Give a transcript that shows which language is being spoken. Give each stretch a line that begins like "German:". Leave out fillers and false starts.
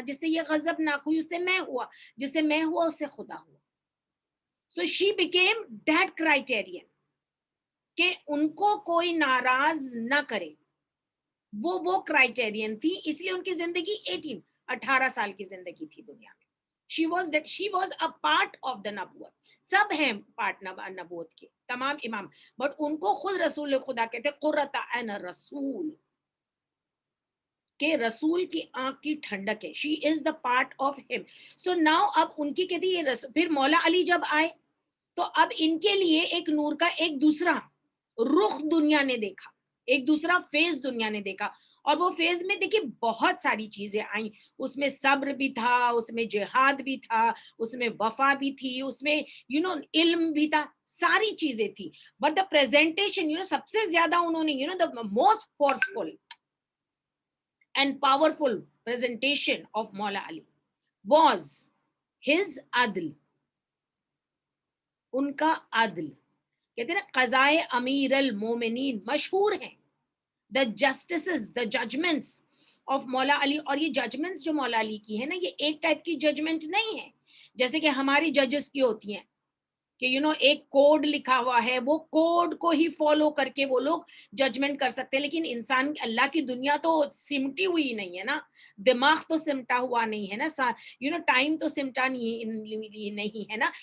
Urdu: جس سے یہ غضب ناک ہوئی اس سے میں ہوا, جس سے میں ہوا اس سے خدا ہوا.
English: so she became that criterion
Urdu: کہ ان کو کوئی ناراض نہ کرے. وہ کرائٹیرین تھی. اس لیے ان کی زندگی 18 سال کی زندگی تھی دنیا میں.
English: she was a part of the نبوت.
Urdu: سب ہیں پارٹ نبوت کے, تمام امام, بٹ ان کو خود رسول خدا کہتے قرۃ عین الرسول, کہ رسول کی آنکھ کی ٹھنڈک ہے.
English: she is the part of him. so now
Urdu: اب ان کی کہتی ہے. پھر مولا علی جب آئے تو اب ان کے لیے ایک نور کا ایک دوسرا رخ دنیا نے دیکھا, ایک دوسرا فیز دنیا نے دیکھا. اور وہ فیز میں دیکھیں بہت ساری چیزیں آئیں. اس میں صبر بھی تھا, اس میں جہاد بھی تھا, اس میں وفا بھی تھی, اس میں علم بھی تھا, ساری چیزیں تھی.
English: but the presentation
Urdu: سب سے زیادہ انہوں نے
English: The most forceful and powerful presentation of Maula Ali was his عدل.
Urdu: ان کا عدل, کہتے ہیں نا قضائے امیر المومنین مشہور ہیں.
English: the justices, the judgments of Maula Ali.
Urdu: اور یہ ججمنٹس جو مولا علی کی ہے نا, یہ ایک ٹائپ کی ججمنٹ نہیں ہے جیسے کہ ہماری ججز کی ہوتی ہیں کہ ایک کوڈ لکھا ہوا ہے, وہ کوڈ کو ہی فالو کر کے وہ لوگ ججمنٹ کر سکتے ہیں. لیکن انسان, اللہ کی دنیا تو سمٹی ہوئی نہیں ہے نا, دماغ تو سمٹا ہوا نہیں ہے نا, ٹائم تو سمٹا نہیں ہے نا.